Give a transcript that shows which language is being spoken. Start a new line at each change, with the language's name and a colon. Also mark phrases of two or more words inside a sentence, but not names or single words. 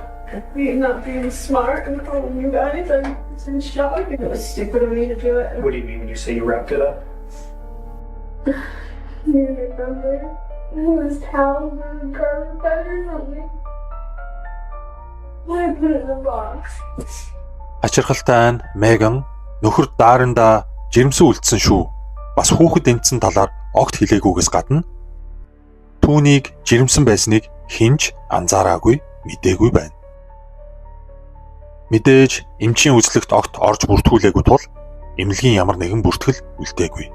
English: And not being smart and calling you guys, I was in shock. It was stupid of me to do it. What do you mean when you say you wrapped it up? You remember? It was towels and garlic butter or something. I put it in the box.
Mongolian: Ачирхалтай нь Меган нөхөр Даранда жирэмсэн үлдсэн шүү. Бас хүүхэд эндсэн талаар огт хэлээгүйгээс гадна түүнийг жирэмсэн байсныг хинж анзаараагүй, мэдээгүй байна. Мэдээж эмчийн үзлэгт огт орж бүртгүүлээгүй тул эмнэлгийн ямар нэгэн бүртгэл үлдээгүй.